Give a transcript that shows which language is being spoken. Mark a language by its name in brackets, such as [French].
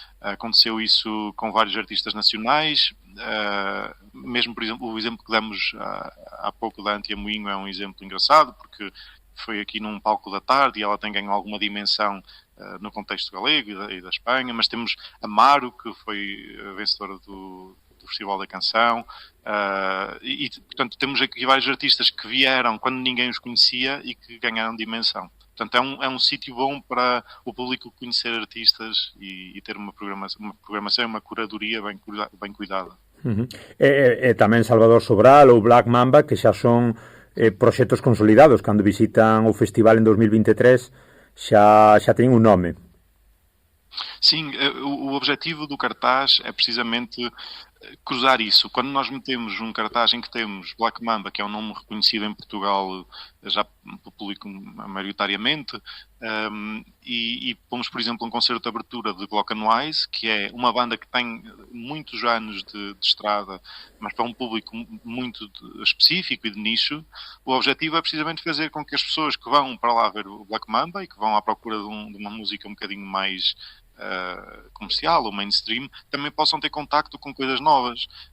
[Portuguese] Aconteceu isso com vários artistas nacionais, mesmo, por exemplo, o exemplo que damos há pouco da Antia Moinho é um exemplo engraçado, porque foi aqui num palco da tarde e ela tem ganho alguma dimensão no contexto galego e da Espanha, mas temos a Maro, que foi a vencedora do Festival da Canção, e portanto temos aqui vários artistas que vieram quando ninguém os conhecia e que ganharam dimensão. Portanto, é um sítio bom para o público conhecer artistas e ter uma programação, uma curadoria bem cuidada. [Galician] Tamén Salvador Sobral ou Black Mamba, que xa son proxectos consolidados, cando visitan o festival en 2023 xa teñen un nome. [Portuguese] Sim, o objetivo do cartaz é precisamente cruzar isso. Quando nós metemos um cartaz em que temos Black Mamba, que é um nome reconhecido em Portugal já pelo público maioritariamente, e pomos, por exemplo, um concerto de abertura de Glock and Wise, que é uma banda que tem muitos anos de estrada, mas para um público muito específico e de nicho, o objetivo é precisamente fazer com que as pessoas que vão para lá ver o Black Mamba e que vão à procura de uma música um bocadinho mais comercial ou mainstream, também possam ter contacto com coisas novas.